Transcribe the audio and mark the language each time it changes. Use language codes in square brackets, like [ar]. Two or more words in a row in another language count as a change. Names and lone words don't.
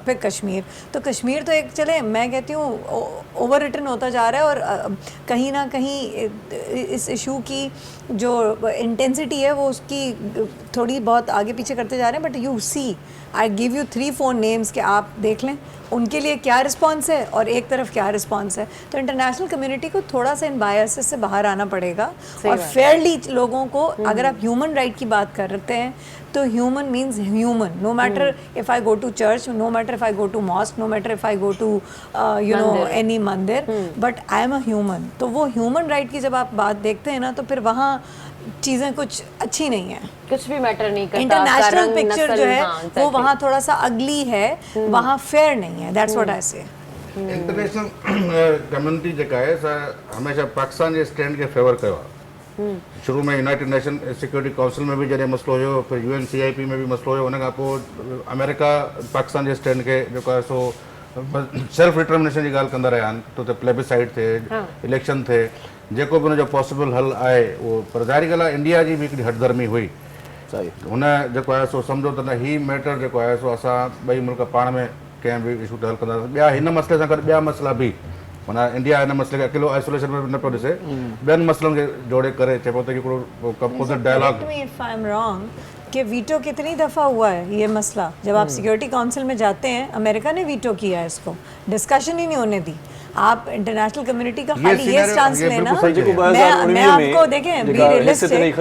[ur] تو کشمیر تو ایک، چلیں میں کہتی ہوں [en] over written [ur] ہوتا جا رہا ہے اور کہیں نہ کہیں اس ایشو کی جو انٹینسٹی ہے وہ اس کی تھوڑی بہت آگے پیچھے کرتے جا رہے ہیں. [en] But you see, I give you 3-4 names [ur] کہ آپ دیکھ لیں ان کے لیے کیا ریسپانس ہے اور ایک طرف کیا ریسپانس ہے. تو [en] international community [ur] کو تھوڑا سا ان بائسز سے باہر آنا پڑے گا اور فیئرلی لوگوں کو، اگر آپ [en] human right [ur] کی بات کرتے ہیں تو [en] human means human, no matter if I go to church, no matter if I go to mosque, no matter if I go to you know any mandir, but I am a human. [ur] تو وہ [en] human right [ur] کی جب آپ بات دیکھتے ہیں نا تو پھر وہاں چیزیں کچھ اچھی نہیں ہے, کچھ بھی میٹر نہیں کرتا. [en] international picture [ur] جو ہے وہ وہاں تھوڑا سا اگلی ہے، وہاں فیئر نہیں ہے. [en] That's what I say. international community [sd] जेका है हमेशा पाकिस्तान जे स्टैंड के फेवर कयो आहे। शुरू में यूनाइटेड नेशन सिक्योरिटी काउंसिल में भी जॾहिं मसलो हुयो, फिर UNCIP में भी मसलो हुयो, उन खां पोइ अमेरिका पाकिस्तान जे स्टैंड के जेको आहे सो [en] self determination [sd] जी ॻाल्हि कंदा रहिया आहिनि। तो हुते प्लेबिसाइड थिए, इलेक्शन थिए, जेको बि हुनजो पॉसिबल हल आहे उहो। पर ज़ाहिरी ॻाल्हि आहे इंडिया जी बि हिकिड़ी हटधर्मी हुई। सही हुन जेको आहे सो सम्झो त न ही मैटर जेको आहे सो असां ॿई मुल्क पाण में कंहिं बि इशू ते हल कंदासीं। ॿिया हिन मसइले सां गॾु ॿिया मसइला बि, माना इंडिया हिन मसइले खे अकेलो आइसोलेशन में न पियो ॾिसे, ॿियनि मसइलनि खे जोड़े करे चए पियो त हिकिड़ो [en] composite dialogue. if I am wrong [ur] کہ ویٹو کتنی دفعہ ہوا ہے یہ مسئلہ، جب آپ سیکیورٹی کونسل میں جاتے ہیں امریکہ نے ویٹو کیا ہے، اس کو ڈسکشن ہی نہیں ہونے دی. آپ [en] international community [ur] کا خالی یہ اسٹانس لینا، میں آپ کو دیکھیں [en] be realistic